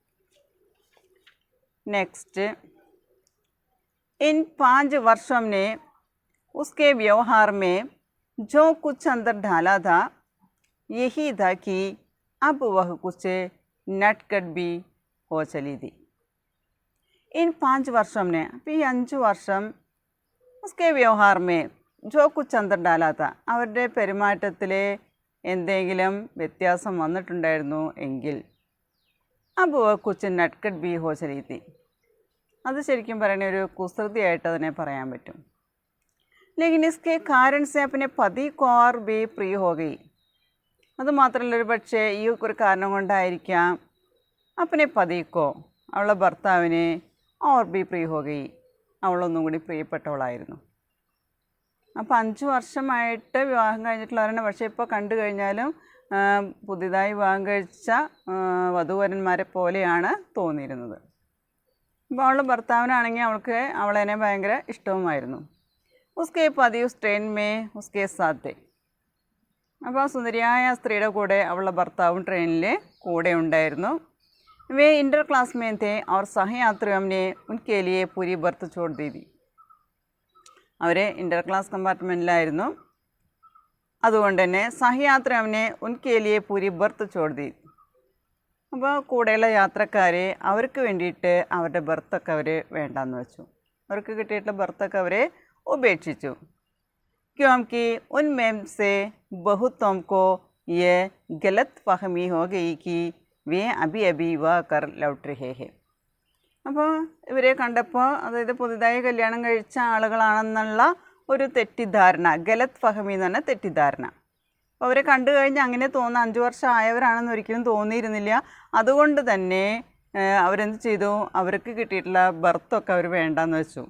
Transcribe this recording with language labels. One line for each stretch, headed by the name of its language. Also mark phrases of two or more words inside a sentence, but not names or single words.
Hindi: नेक्स्ट, इन 5 वर्षों ने उसके व्यवहार में जो कुछ अंदर डाला था यही था कि अब वह कुछ नटखट भी हो चली थी। इन 5 वर्षों ने अभी 5 വർഷം उसके व्यवहार में जो कुछ अंदर डाला था
Malayalam: അവരുടെ പെരുമാറ്റത്തിൽ എന്തെങ്കിലും വ്യത്യാസം വന്നിട്ടുണ്ടായിരുന്നു എങ്കിൽ
Hindi: अब वह कुछ नटखट भी हो चली थी।
Malayalam: അത് ശരിക്കും പറയുന്ന ഒരു കുസൃതിയായിട്ട് അതിനെ പറയാൻ പറ്റും।
Hindi: लेकिन इसके कारण से अपने पति को और भी प्रिय हो गई।
Malayalam: അതുമാത്രമല്ല, ഒരു പക്ഷേ ഈ ഒരു കാരണം കൊണ്ടായിരിക്കാം
Hindi: अपने पति को
Malayalam: അവളുടെ ഭർത്താവിനെ
Hindi: और भी प्रिय हो गई,
Malayalam: അവളൊന്നും കൂടി പ്രിയപ്പെട്ടവളായിരുന്നു. അപ്പോൾ 5 വർഷമായിട്ട് വിവാഹം കഴിഞ്ഞിട്ടുള്ളവരാണ്. പക്ഷേ ഇപ്പോൾ കണ്ടു കഴിഞ്ഞാലും പുതിയതായി വിവാഹം കഴിച്ച വധൂവരന്മാരെ പോലെയാണ് തോന്നിയിരുന്നത്. അപ്പോൾ അവളുടെ ഭർത്താവിനാണെങ്കിൽ അവളെന്നെ ഭയങ്കര ഇഷ്ടവുമായിരുന്നു.
Hindi: उसके पति उस ट्रेन में उसके साथ.
Malayalam: അപ്പോൾ സുന്ദരിയായ സ്ത്രീയുടെ കൂടെ അവളുടെ ഭർത്താവും ട്രെയിനിൽ കൂടെ ഉണ്ടായിരുന്നു.
Hindi: വേ इंटर क्लास में थे और सहयात्रियों ने उनके लिए पूरी बर्थ छोड़ दी थी.
Malayalam: അവർ ഇൻ്റർ ക്ലാസ് കമ്പാർട്ട്മെൻറ്റിലായിരുന്നു. അതുകൊണ്ട് തന്നെ
Hindi: सहयात्रियों ने उनके लिए पूरी बर्थ छोड़ दी.
Malayalam: അപ്പോൾ കൂടെയുള്ള യാത്രക്കാരെ അവർക്ക് വേണ്ടിയിട്ട് അവരുടെ ബർത്തൊക്കെ അവർ വേണ്ടാന്ന് വെച്ചു. അവർക്ക് കിട്ടിയിട്ടുള്ള ബർത്തൊക്കെ അവർ ഉപേക്ഷിച്ചു.
Hindi: क्योंकि उनमें से बहुतों को ये गलत फहमी हो गई कि वे अभी अभी विवाह कर लौट रहे हैं.
Malayalam: അപ്പോൾ ഇവരെ കണ്ടപ്പോൾ, അതായത് പുതുതായി കല്യാണം കഴിച്ച ആളുകളാണെന്നുള്ള ഒരു തെറ്റിദ്ധാരണ,
Hindi: गलत फहमी
Malayalam: എന്ന് പറഞ്ഞാൽ തെറ്റിദ്ധാരണ. അപ്പോൾ അവരെ കണ്ടു കഴിഞ്ഞാൽ അങ്ങനെ തോന്നുന്ന 5 വർഷം ആയവരാണെന്ന് ഒരിക്കലും തോന്നിയിരുന്നില്ല. അതുകൊണ്ട് തന്നെ അവരെന്ത് ചെയ്തു, അവർക്ക് കിട്ടിയിട്ടുള്ള ബർത്തൊക്കെ അവർ വേണ്ടാന്ന് വെച്ചു.